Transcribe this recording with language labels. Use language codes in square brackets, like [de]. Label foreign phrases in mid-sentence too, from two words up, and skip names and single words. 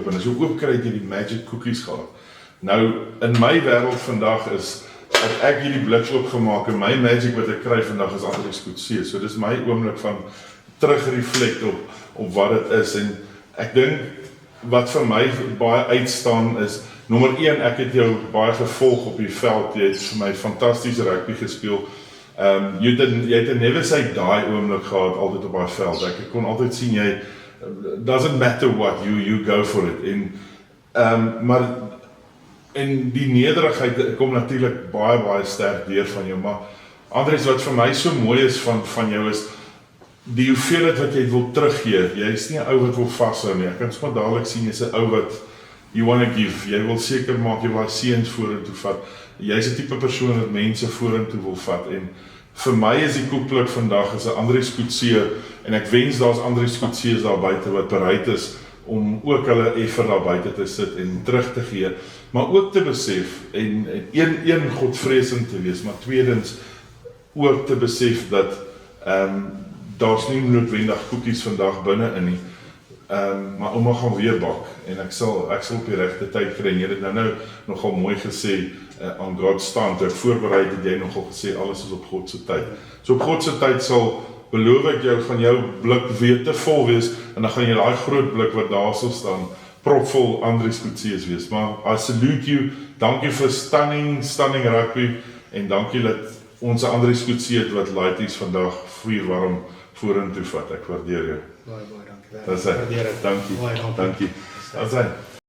[af] En as jy oop kry het jy die [en] magic cookies [af] gehad. Nou in my wêreld vandag is dat ek hierdie blik oopgemaak en my magic wat ek kry vandag is Andries Coetzee. So dis my oomblik van terugreflect op wat dit is en ek dink wat vir my baie uitstaan is nommer 1, ek het jou baie gevolg op die veld. Jy het vir my fantastiese rugby gespeel. Jy het 'n [en] never say die [af] oomblik gehad altyd op daai veld. Ek kon altyd sien jy [en] doesn't matter what you go for it [af] maar en die nederigheid kom natuurlik baie sterk deur van jou, maar Andries wat vir my so mooi is van jou is die hoeveelheid wat jy wil teruggee. Jy is nie 'n ou wat wil vashou nie. Ek kan sommer dadelik sien jy's 'n ou wat [en] you want to give. [af] Jy wil seker maak jy wil seuns vorentoe vat. Jy's 'n tipe persoon wat mense vorentoe wil vat en vir my is die koekpluk vandag is 'n Andries Coetzee en ek wens daar's Andries Coetzees daar buite wat bereid is om ook hulle effer daar buite te sit en terug te gee, maar ook te besef en een godvreesend te wees, maar tweedens ook te besef dat daar's nie noodwendig koekies vandag binne in nie. Maar ouma gaan weer bak en ek sal op die regte tyd kry. Jy het nou nogal mooi gesê [en] on God's time, [af] toe ek voorberei het jy nogal gesê alles is op God se tyd. So op God se tyd sal beloof ek jou van jou blik weer te vol wees en dan gaan jy daai groot blik wat daar sal staan propvol Andries Coetzees wees. [en] Maar I salute you. [af] Dankie vir stunning rugby en dankie dat ons Andries Coetzee het wat laities vandag vuurwarm vorentoe vat. Ek waardeer jou. Baie dankie. Dat is het. Dankie. Dat is het.